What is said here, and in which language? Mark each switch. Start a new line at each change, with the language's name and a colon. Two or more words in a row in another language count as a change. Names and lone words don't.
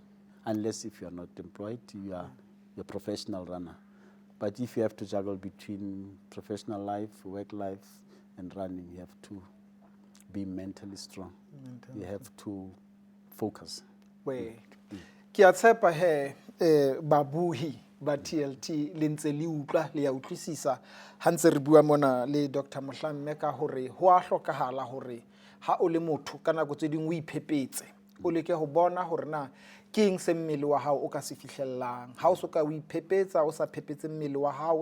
English: Unless if you're not employed, you're a professional runner. But if you have to juggle between professional life, work life, and running, you have to be mentally strong. You have to focus. Wait.
Southern Sotho: Ki a tshepa he babuhi ba TLT le ntse le utlwa le ya utlwisisa ha ntse re bua mona le Dr Mohlamme ka hore ho a hlokahala hore ha o le motho ka nako tse ding o iphepetse o leke ho bona hore na ke eng se mmele wa hao o ka se fihlellang ha o soka o iphepetsa o sa phepetse mmele wa hao o